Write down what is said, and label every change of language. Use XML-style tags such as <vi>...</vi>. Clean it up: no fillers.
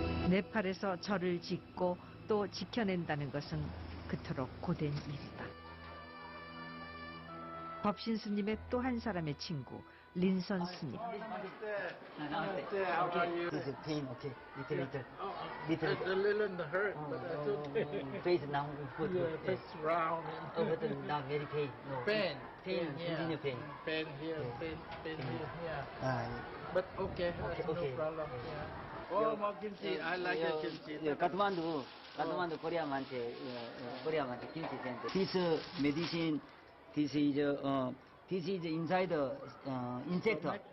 <ko>네팔에서 절을 짓고 또 지켜낸다는 것은 그토록 고된 일이다. 법신 스님의 또 한 사람의 친구 린선 스님.</ko> <en>This is pain, okay? Little hurt, but that's okay. Face now, good. Yeah, face round. But not very pain. No. Pain, Continue yeah. pain. Pain here, pain here, yeah. Ah, But okay, no problem. Yeah. Oh, more kimchi. I like the kimchi.</en> <ko>카트만두 코리아만테 김치 센터.</ko> <en>This medicine, this is inside insect.</en>